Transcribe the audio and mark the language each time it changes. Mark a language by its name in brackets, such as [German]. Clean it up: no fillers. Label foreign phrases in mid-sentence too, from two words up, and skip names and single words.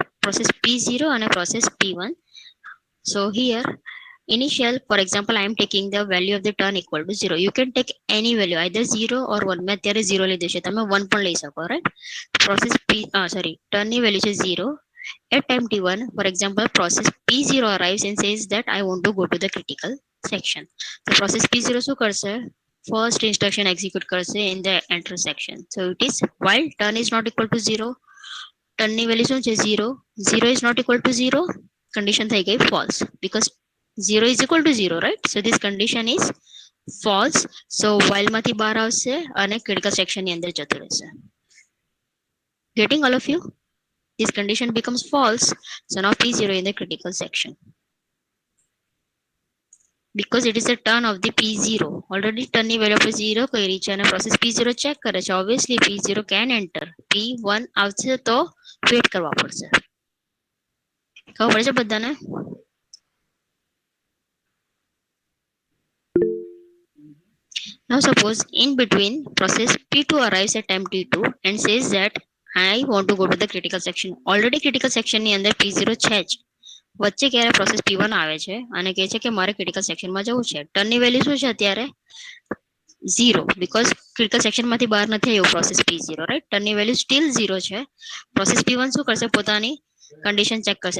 [English] Process P0 and a process P1. So here initial, for example, I am taking the value of the turn equal to 0. You can take any value, either 0 or 1. [Gujarati] મેં અત્યારે 0 લીધું છે, તમે 1 પણ લઈ શકો, [English] right? Process turn [Gujarati] ની value છે 0. [English] At time T1, for example, process P0 arrives and says that I want to go to the critical section. So process P0 [Gujarati] શું કરશે, [English] first instruction execute કરશે in the enter section. So it is while turn is not equal to 0, turn ની value [Gujarati] શું છે [English] 0, 0 is not equal to 0, condition [Gujarati] થઈ ગઈ [English] false, because 0 is equal to 0, right? So this condition is false. [Gujarati] So while માંથી બહાર આવશે અને [English] critical section [Gujarati] ની અંદર જતું રહેશે. [English] Getting all of you? This condition becomes false. So now P0 in the critical section, because it is a turn of the P0. Already turn [Gujarati] ની [English] value of 0 [Gujarati] કરી છે અને [English] process P0 check [Gujarati] કરે છે. [English] Obviously P0 can enter. [Gujarati] P1 આવશે તો wait કરવા પડશે. ખબર પડે છે બધાને? [English] Now suppose in between process P2 arrives at time T2 and says that I want to go to the critical section. Already critical section [Gujarati] ની અંદર P0 છે જ. વચ્ચે ક્યારે પ્રોસેસ P1 આવે છે અને કહે છે કે મારે [English] critical sectionમાં [Gujarati] જવું છે. [English] turnની value [Gujarati] શું છે અત્યારે 0, because [English] critical sectionમાંથી [Gujarati] બહાર નથી આવ્યું પ્રોસેસ P0, રાઈટ? [English] turnની value still [Gujarati] 0 છે. પ્રોસેસ P1 શું કરશે, પોતાની [English] condition check [Gujarati] કરશે.